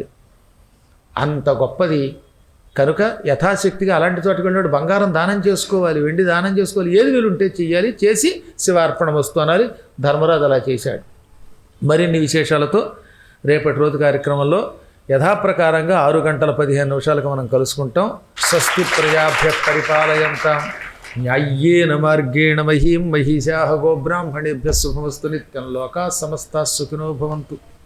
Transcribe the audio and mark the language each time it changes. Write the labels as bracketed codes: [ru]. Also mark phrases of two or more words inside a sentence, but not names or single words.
[te] అంత గొప్పది కనుక యథాశక్తిగా అలాంటి చోటుకి వెళ్ళినాడు. బంగారం దానం చేసుకోవాలి, వెండి దానం చేసుకోవాలి, ఏది వీలుంటే చెయ్యాలి, చేసి [sa] శివార్పణ వస్తు [te] అనాలి. ధర్మరాజు అలా చేశాడు. మరిన్ని విశేషాలతో రేపటి రోజు కార్యక్రమంలో యథాప్రకారంగా 6 గంటల 15 నిమిషాలకు మనం కలుసుకుంటాం. [sa] స్వస్తి ప్రజాభ్య పరిపాలయంతాం న్యాయ్యేన మార్గేణ మహీం మహిషాః గోబ్రాహ్మణేభ్యः శుభమస్తు నిత్యం. లోకాః సమస్తాః సుఖినో భవంతు.